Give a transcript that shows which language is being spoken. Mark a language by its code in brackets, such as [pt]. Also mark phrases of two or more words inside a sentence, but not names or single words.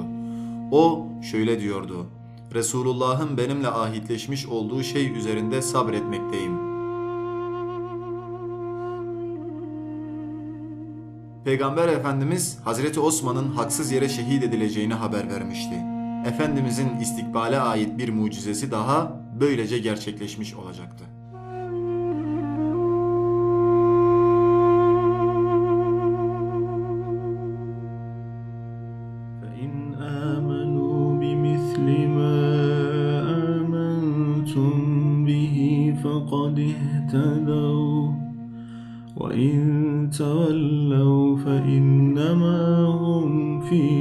[tr] O şöyle diyordu: Resulullah'ın benimle ahitleşmiş olduğu şey üzerinde sabretmekteyim. Peygamber Efendimiz Hazreti Osman'ın haksız yere şehit edileceğini haber vermişti. Efendimizin istikbale ait bir mucizesi daha böylece gerçekleşmiş olacaktı. [ar] فَإِنْ آمَنُوا بِمِثْلِ مَا آمَنْتُمْ بِهِ فَقَدِ اهْتَدَوْا وَإِنْ تَوَلَّوْا فَإِنَّمَا هُمْ فِي